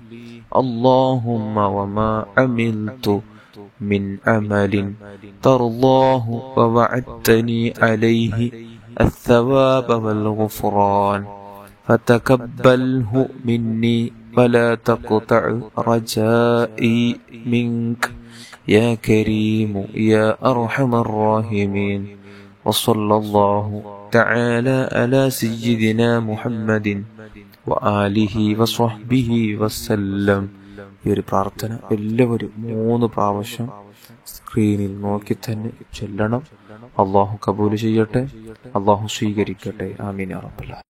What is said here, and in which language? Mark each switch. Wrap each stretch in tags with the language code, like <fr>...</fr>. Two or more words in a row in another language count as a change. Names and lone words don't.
<ar>اللهم وما عملت من عمل ترضاه ووعدتني عليه الثواب والغفران فتقبله مني ولا تقطع رجائي منك يا كريم يا أرحم الراحمين. وصلى الله تعالى على سيدنا محمد وآله وصحبه وسلم.</ar> <ml>ഈ ഒരു പ്രാർത്ഥന എല്ലാവരും 3 പ്രാവശ്യം സ്ക്രീനിൽ നോക്കി തന്നെ ചൊല്ലണം. അല്ലാഹു കബൂൽ ചെയ്യട്ടെ, അല്ലാഹു സ്വീകരിക്കട്ടെ.</ml> <ar>آمين يا رب العالمين.</ar>